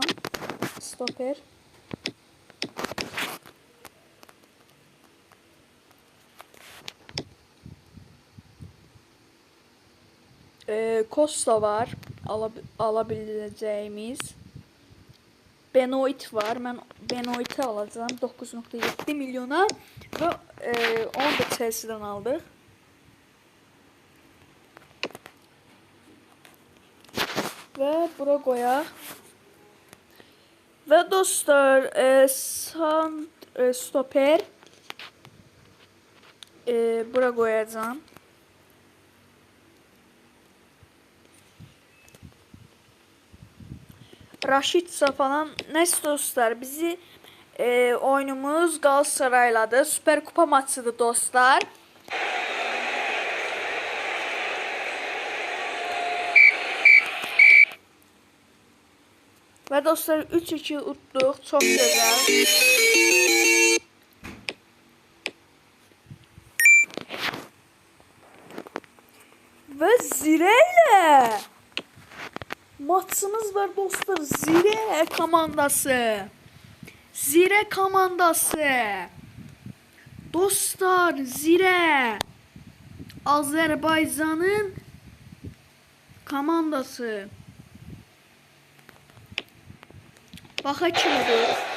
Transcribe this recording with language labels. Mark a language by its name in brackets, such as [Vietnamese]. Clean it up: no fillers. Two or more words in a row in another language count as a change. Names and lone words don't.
[Azerbaijani] Stoper. Costa var. [Turkish] Alabileceğimiz. [Azerbaijani] Benoit var. Mən Benoit'i alacağım 9.7 milyona və onu da Chelsea'dən aldıq. Və bura qoyaq. Və dostlar, stoper bura qoyacağım. Raşitsa falan. Neyse dostlar, bizi oyunumuz Galatasaray'ladır. Süper Kupa maçıdır dostlar. Ve dostlar 3-2 utduq. [Turkish] Çok güzel. [Azerbaijani] Ve Zire'yle maçımız var dostlar. Zire komandası. Zire komandası. Dostlar, Zire Azerbaycan'ın komandası. Baxa kimdir?